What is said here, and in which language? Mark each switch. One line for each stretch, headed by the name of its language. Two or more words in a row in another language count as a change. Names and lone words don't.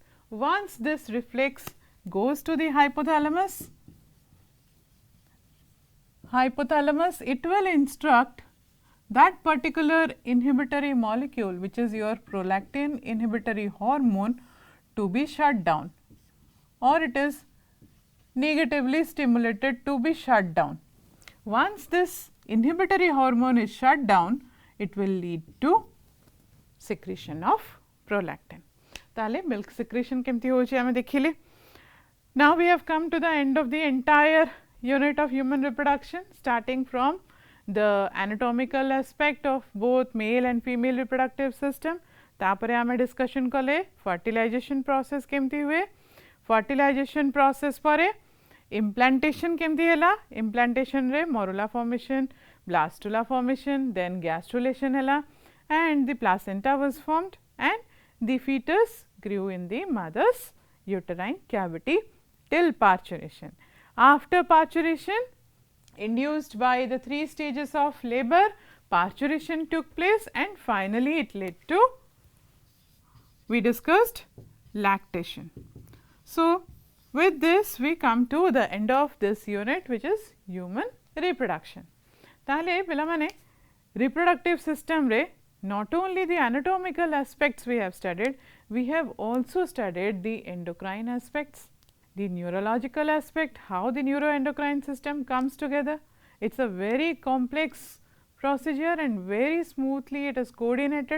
English: Once this reflex goes to the hypothalamus, it will instruct that particular inhibitory molecule, which is your prolactin inhibitory hormone, to be shut down, or it is negatively stimulated to be shut down. Once this inhibitory hormone is shut down, it will lead to secretion of prolactin.
Odia: ताले
English: milk secretion
Odia: କେମତି ହୋଚି ଆମେ ଦେଖିଲେ.
English: Now we have come to the end of the entire unit of human reproduction, starting from the anatomical aspect of both male and female reproductive system.
Odia: ତାପରେ ଆମେ discussion कले
English: fertilization process
Odia: କେମତି ହୁଏ,
English: fertilization process
Odia: परे implantation କେମତି ହୈଲା,
English: implantation रे morula formation, blastula formation, then gastrulation हैला, and the placenta was formed and the fetus grew in the mother's uterine cavity till parturition. After parturition, induced by the 3 stages of labor, parturition took place and finally it led to, we discussed, lactation. So, with this we come to the end of this unit, which is human reproduction.
Odia: ତାଲେ ପିଲା ମାନେ
English: reproductive system re not only the anatomical aspects we have studied, we have also studied the endocrine aspects, the neurological aspect, how the neuroendocrine system comes together. It is a very complex procedure and very smoothly it is coordinated.